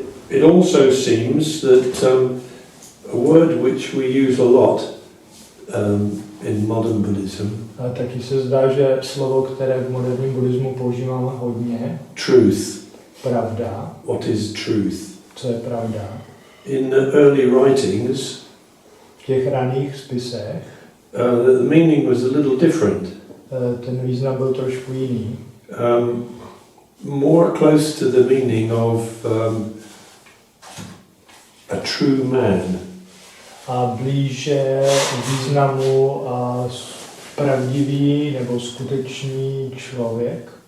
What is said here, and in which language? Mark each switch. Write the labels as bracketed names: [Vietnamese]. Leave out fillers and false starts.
[English] It also seems that a word which we use a lot in modern Buddhism. [Czech] A taky se zdá, že slovo, které v moderním buddhismu používáme hodně, [English] truth. [Czech] Pravda. [English] What is truth? [Czech] Co je pravda? [English] In the early writings, [Czech] v těch raných spisech, [English] the meaning was a little different. [Czech] Ten význam byl trošku jiný. [English] More close to the meaning of a true man. [Czech] A blíže významu pravdivý nebo skutečný člověk.